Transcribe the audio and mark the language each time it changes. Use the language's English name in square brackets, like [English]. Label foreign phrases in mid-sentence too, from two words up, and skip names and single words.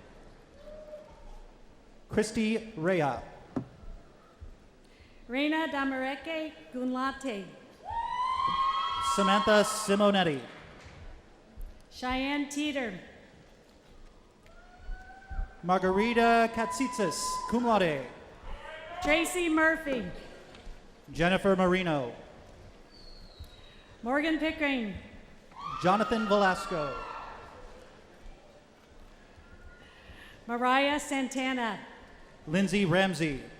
[English] Christy Rea. Reina Damareke, [Latin] cum laude. [English] Samantha Simonetti. Cheyenne Teeter. Margarita Katsitsis, [Latin] cum laude. [English] Tracy Murphy. Jennifer Marino. Morgan Pickering. Jonathan Velasco. Mariah Santana. Lindsay Ramsey.